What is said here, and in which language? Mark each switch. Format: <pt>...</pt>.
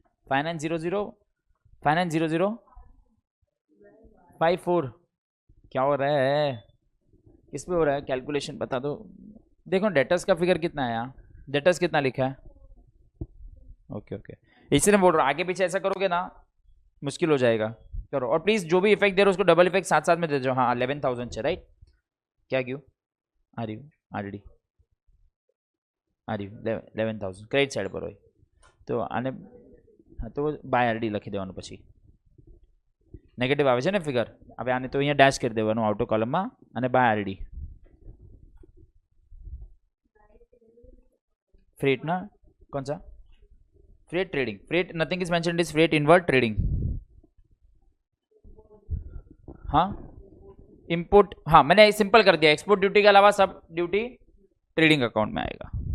<hi>Finance 00, finance 0054 क्या हो रहा है, किस पे हो रहा है कैलकुलेशन बता दो। देखो डेटर्स का फिगर कितना है यहाँ, डेटर्स कितना लिखा है? ओके ओके, इसलिए बोल रहा हूँ आगे पीछे ऐसा करोगे ना मुश्किल हो जाएगा। करो, और प्लीज जो भी इफेक्ट दे रहे हो उसको डबल इफेक्ट साथ साथ में दे दो। हाँ 11,000 राइट, क्या क्यों आ रही हूँ</hi> <gu>ऑलरेडी आ रही हूँ 11,000 ક્રેડિટ સાઈડ પર હોય તો આને, હા તો બાય આરડી લખી દેવાનું, પછી નેગેટિવ આવે છે ને ફિગર, હવે આને તો અહીંયા ડેશ કરી દેવાનું આઉટો કોલમમાં અને બાય આરડી</gu> <hi>फ्रेट ना, कौन सा freight trading, freight nothing is mentioned is freight invert trading. हाँ इंपोर्ट, हाँ मैंने सिंपल कर दिया, एक्सपोर्ट ड्यूटी के अलावा सब ड्यूटी ट्रेडिंग अकाउंट में आएगा।</hi>